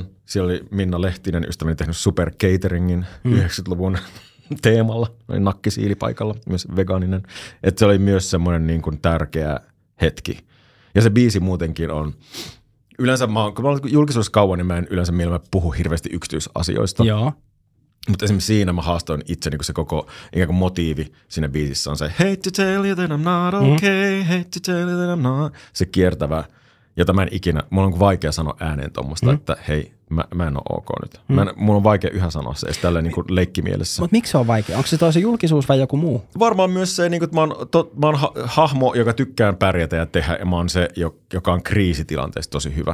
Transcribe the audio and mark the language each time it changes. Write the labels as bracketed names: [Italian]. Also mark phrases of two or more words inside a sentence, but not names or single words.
[Finnish] Siellä oli Minna Lehtinen, ystäväni, tehnyt Super Cateringin 90-luvun teemalla, oli nakkisiili paikalla, myös vegaaninen. Että se oli myös semmoinen niin kuin tärkeä hetki. Ja se biisi muutenkin on, yleensä kun mä olen julkisuudessa kauan, niin mä en yleensä mielellä puhu hirveästi yksityisasioista. Joo. Mutta esimerkiksi siinä mä haastoin itseni, kun se koko ikään kuin motiivi siinä biisissä on se [English] hate to tell you that I'm not okay, hate to tell you that I'm not. [Finnish] Se kiertävä, jota mä en ikinä, mulla on vaikea sanoa ääneen tommoista, että hei, mä en ole ok nyt. Mulla on vaikea yhä sanoa se edes tälleen niin kuin leikkimielessä. Mutta miksi se on vaikea? Onko se toisen julkisuus vai joku muu? Varmaan myös se, niin kuin, että mä oon hahmo, joka tykkään pärjätä ja tehdä, ja mä oon se, joka on kriisitilanteessa tosi hyvä.